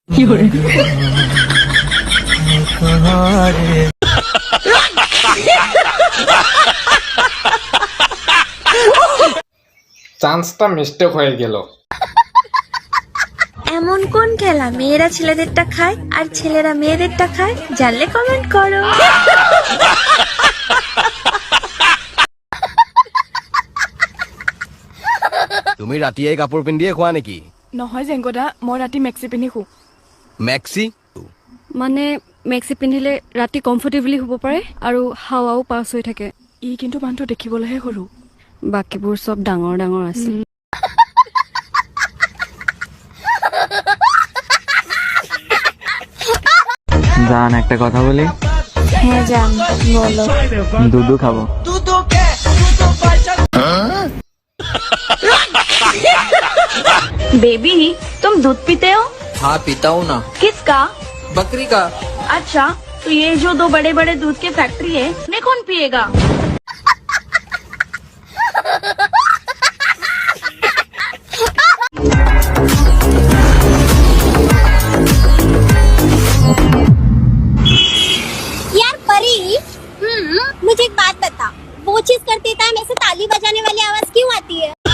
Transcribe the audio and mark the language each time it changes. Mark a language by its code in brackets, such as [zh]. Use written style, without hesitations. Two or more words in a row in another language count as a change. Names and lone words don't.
[bn] চান্সটা মিস্টেক হয়ে গেল। এমন কোন খেলা মেয়েরা ছেলেদেরটা খায় আর ছেলেরা মেয়েদেরটা খায়? জানলে কমেন্ট করো। [as] তুমি ৰাতিয়ে কাপোৰ পিন্ধিয়ে খোৱা নেকি? নহয় জেংকদা, মই ৰাতি মেক্সি পিন্ধি শু। মেক্সি মানে মেক্সি পিন্ধিলে ৰাতি কমফৰ্টেবলি শুব পাৰে আৰু হাৱাও পাছ হৈ থাকে। ই কিন্তু মানুহটো দেখিবলৈহে সৰু। বাকীবোৰ চব ডাঙৰ ডাঙৰ আছে। [bn] জান একটা কথা বলি? হ্যাঁ জান, বলো। দুধু খাবো। [hi] बेबी, तुम दूध पीते हो? हाँ पीता हूँ ना। किसका? बकरी का। अच्छा, तो ये जो दो बड़े बड़े दूध के फैक्ट्री है, इन्हें कौन पिएगा? यार परी, मुझे एक बात बता, वो चीज करते टाइम ऐसे ताली बजाने वाली आवाज क्यों आती है?